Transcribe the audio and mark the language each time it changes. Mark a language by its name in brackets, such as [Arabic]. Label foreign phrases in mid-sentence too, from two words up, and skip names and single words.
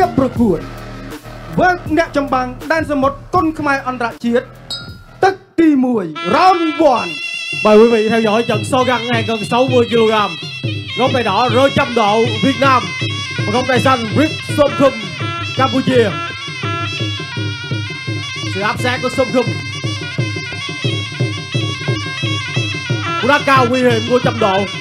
[Khmer] បប្រកួត វើអ្នកចម្បាំងដែនសមុទ្រគុនខ្មែរអន្តរជាតិ ទឹកទី1 round 1. [Vietnamese] Mời quý vị theo dõi trận so găng này gần 60 kg. Góc tay đỏ Rơi Trăm Độ Việt Nam và góc tay xanh Rip Somkhum Campuchia. Sự áp sát của Somkhum, cú đá cao nguy hiểm của Trăm Độ.